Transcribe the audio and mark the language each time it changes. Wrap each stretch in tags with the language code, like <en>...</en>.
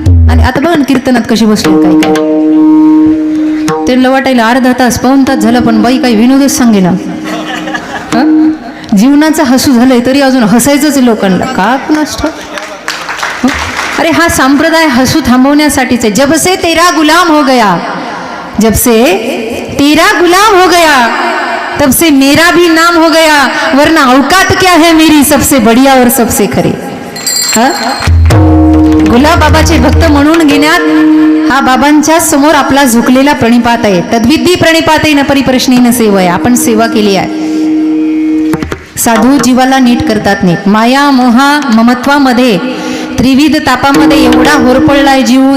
<mr>आणि आता बघा ना कीर्तनात कशी बसले काही काय. त्यांना वाटायला अर्धा तास पाऊण तास झाला पण बाई काही विनोदच सांगे ना. जीवनाचं हसू झालंय तरी अजून हसायचंच लोकांना का कुणास ठाऊक. अरे हा संप्रदाय हसू थांबवण्यासाठीच आहे.</mr> <hi>जब से तेरा गुलाम हो गया, जब से तेरा गुलाम हो गया तब से मेरा भी नाम हो गया, वरना औकात क्या है मेरी सबसे बढ़िया और सबसे खरी.</hi> <mr>गुलाब बाबाचे भक्त म्हणून घेण्यात हा बाबांच्या समोर आपला झुकलेला प्रणिपात आहे.</mr> <sa>तद्विधी प्रणिपात न परिप्रश्नी सेवय.</sa> <mr>आपण सेवा केली आहे. साधू जीवाला नीट करतात. नीट माया मोहा ममत्वामध्ये त्रिविध तापामध्ये एवढा होरपळलाय जीव.</mr>